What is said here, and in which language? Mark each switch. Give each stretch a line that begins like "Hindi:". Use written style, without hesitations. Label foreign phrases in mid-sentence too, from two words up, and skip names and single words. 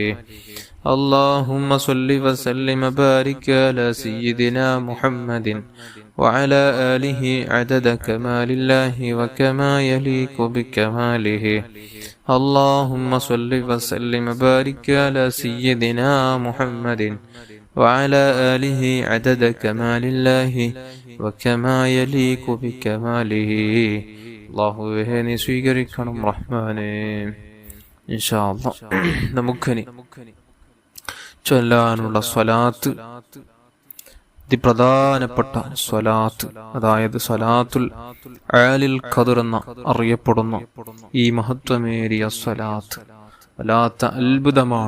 Arabic: اللهم صل وسلم وبارك على سيدنا محمد وعلى آله عدد كمال الله وكما يليق بكماله. اللهم صل وسلم وبارك على سيدنا محمد وعلى آله عدد كمال الله وكما يليق بكماله.
Malayalam: അല്ലാഹുവേ നീ സ്വീകരിക്കണം റഹ്മാനേ.
Arabic: إن شاء الله
Malayalam: നമുക്കിനി ചൊല്ലാനുള്ള സ്വലാത്ത്, അതിപ്രധാനപ്പെട്ട സ്വലാത്ത്, അതായത് സ്വലാത്തുൽ ആലിൽ ഖദ്ർ എന്ന അറിയപ്പെടുന്ന ഈ മഹത്വമേറിയ സ്വലാത്ത് വല്ലാത്ത അത്ഭുതമാണ്.